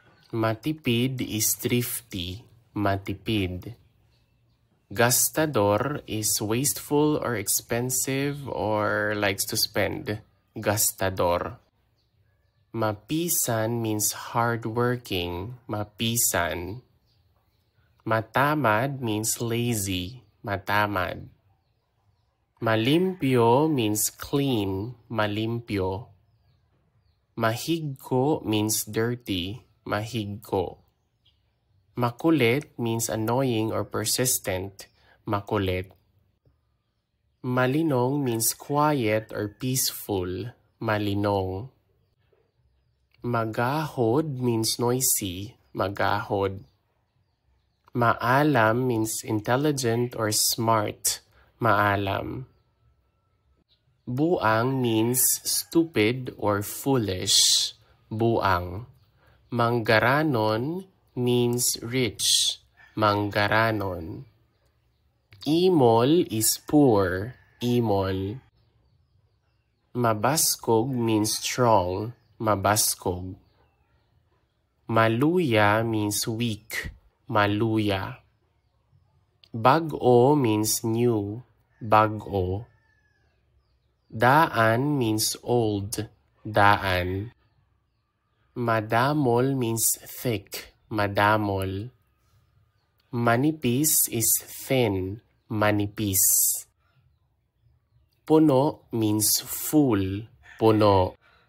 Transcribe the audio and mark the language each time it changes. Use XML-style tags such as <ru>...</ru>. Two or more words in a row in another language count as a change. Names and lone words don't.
<en>Matipid is thrifty, matipid. Gastador is wasteful or expensive or likes to spend. Gastador. Mapisan means hardworking. Mapisan. Matamad means lazy. Matamad. Malimpyo means clean. Malimpyo. Mahigko means dirty. Mahigko. Makulit means annoying or persistent. Makulit. Malinong means quiet or peaceful. Malinong. Magahod means noisy. Magahod. Maalam means intelligent or smart. Maalam. Buang means stupid or foolish. Buang. Manggaranon means rich. Manggaranon. Imol is poor. Imol. Mabaskog means strong. Mabaskog. Maluya means weak. Maluya. Bag-o means new. Bag-o. Daan means old. Daan. Madamol means thick. Madamol. Manipis is thin. Manipis. Puno means full. Puno.</en>